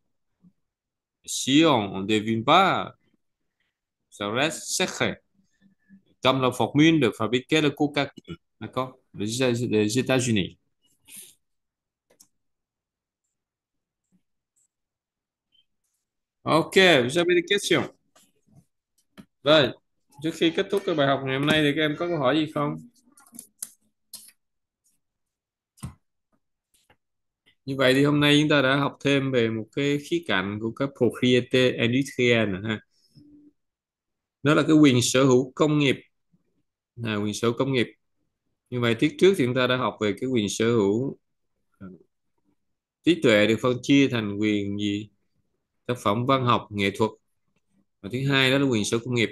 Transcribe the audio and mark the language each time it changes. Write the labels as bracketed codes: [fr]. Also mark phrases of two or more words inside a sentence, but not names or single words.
[fr] Si on ne devine pas, ça reste secret. Comme la formule de fabriquer le Coca-Cola. D'accord? Les États-Unis. Ok, vous avez des questions? [vi] Rồi, trước khi kết thúc cái bài học ngày hôm nay thì các em có câu hỏi gì không? Như vậy thì hôm nay chúng ta đã học thêm về một cái khía cạnh của các [fr] propriété industrielle [vi] ha. Đó là cái quyền sở hữu công nghiệp. Quyền sở hữu công nghiệp. Như vậy tiết trước thì chúng ta đã học về cái quyền sở hữu trí tuệ được phân chia thành quyền gì? Tác phẩm văn học, nghệ thuật. Và thứ hai đó là quyền sở hữu công nghiệp.